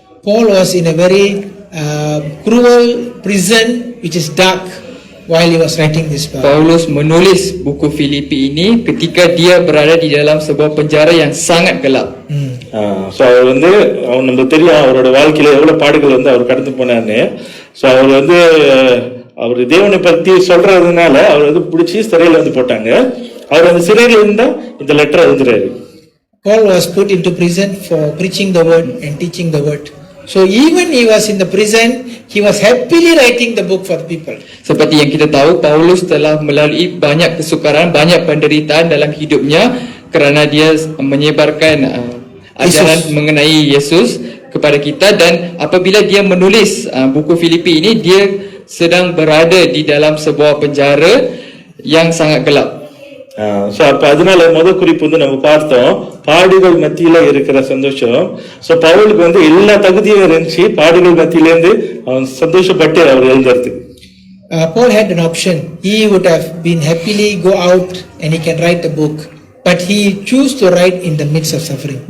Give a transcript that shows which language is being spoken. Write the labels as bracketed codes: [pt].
[en] Paul was in a very cruel prison which is dark while he was writing this book. [ms] Paulus menulis buku Filipi ini ketika dia berada di dalam sebuah penjara yang sangat gelap. [ta] So அவர் வந்து நமக்கு தெரியும் அவரோட வாழ்க்கையில எவ்வளவு பாடுகள் வந்து அவர் கடந்து போனார்னு. So அவர் வந்து அவர் தேவனை பத்தி சொல்றதுனால அவர் வந்து பிடிச்சி சிறையில வந்து போட்டாங்க. அவர் அந்த சிறையில இருந்தா இந்த லெட்டர் எழுதுறாரு. [en] Paul was put into prison for preaching the word and teaching the word. So even he was in the prison, he was happily writing the book for the people. [ms] Seperti yang kita tahu, Paulus telah melalui banyak kesukaran, banyak penderitaan dalam hidupnya kerana dia menyebarkan ajaran mengenai Yesus kepada kita, dan apabila dia menulis buku Filipi ini, dia sedang berada di dalam sebuah penjara yang sangat gelap. [ta] So அப்ப அதனால முதல் குறிப்பு வந்து நம்ம பார்த்தோம், பாடுகள் மத்தியில இருக்கிற சந்தோஷம். ஸோ பவுலுக்கு வந்து எல்லா தகுதியும் இருந்துச்சு, பாடுகள் மத்தியிலேருந்து அவன் சந்தோஷப்பட்டு அவர் எழுதுறது. [en] Paul had an option. He would have been happily go out and he can write a book, but he chose to write in the midst of suffering.